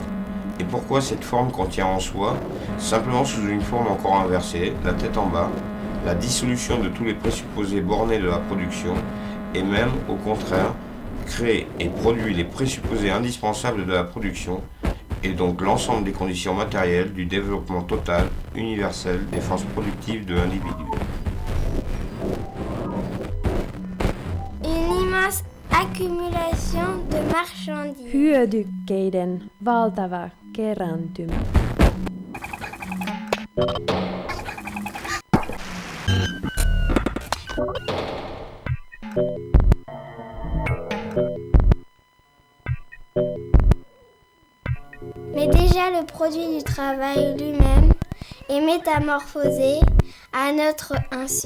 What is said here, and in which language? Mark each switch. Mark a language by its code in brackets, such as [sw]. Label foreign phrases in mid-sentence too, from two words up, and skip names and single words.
[fr] Et pourquoi cette forme contient en soi, simplement sous une forme encore inversée, la tête en bas, la dissolution de tous les présupposés bornés de la production, et même, au contraire, crée et produit les présupposés indispensables de la production, et donc l'ensemble des conditions matérielles du développement total, universel des forces productives de l'individu. Une immense accumulation de marchandises. [fi] Hyödykkeiden valtava kerääntymä. [fr] Mais déjà le produit du travail lui-même est métamorphosé à notre insu.